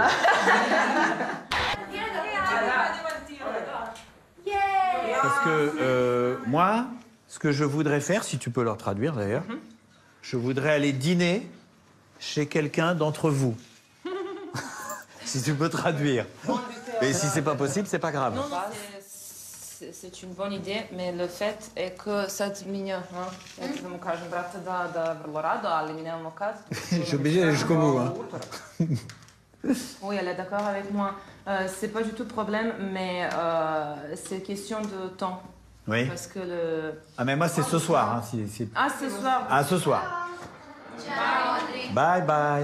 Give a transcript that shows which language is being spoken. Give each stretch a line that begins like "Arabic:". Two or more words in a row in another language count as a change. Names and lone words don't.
French: Parce que moi, ce que je voudrais faire, si tu peux leur traduire d'ailleurs, je voudrais aller dîner chez quelqu'un d'entre vous. Si tu peux traduire. Et si c'est pas possible, c'est pas grave. Non, c'est une bonne idée, mais le fait est que cette ligne,
Serbian: da mu kažem, brate, da vrlo rado, ali mi nemamo kad.
French: Je suis obligé d'aller jusqu'au bout. Hein. Oui, elle est d'accord avec moi. C'est pas du tout problème, mais c'est question de temps. Oui. Parce que le... Ah, mais moi, c'est ce soir. Hein, Ah, ce soir. Ah, ce soir.
English: Bye bye.